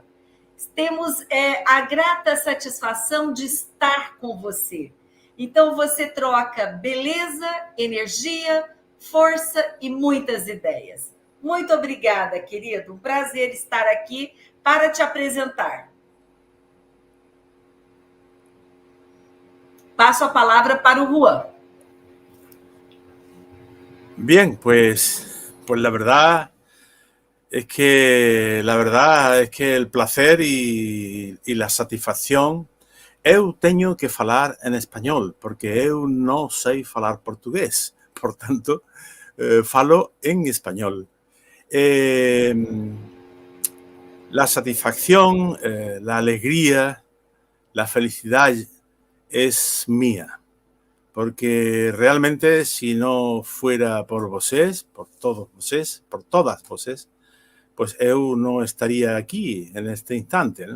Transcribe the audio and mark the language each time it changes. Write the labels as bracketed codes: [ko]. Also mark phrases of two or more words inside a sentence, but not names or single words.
[pt] Temos a grata satisfação de estar com você. Então, você troca beleza, energia, força e muitas ideias. Muito obrigada, querido. Um prazer estar aqui para te apresentar. Paso a palabra para o Juan. [es] Bien, pues la verdad es que el placer y la satisfacción, [gl] eu teño que falar en español, porque eu non sei falar portugués, por tanto, falo en español. [es] La satisfacción, la alegría, la felicidad es mía, porque realmente si no fuera por vosés, por todos vosés, por todas vosés, pues eu no estaría aquí en este instante, ¿no?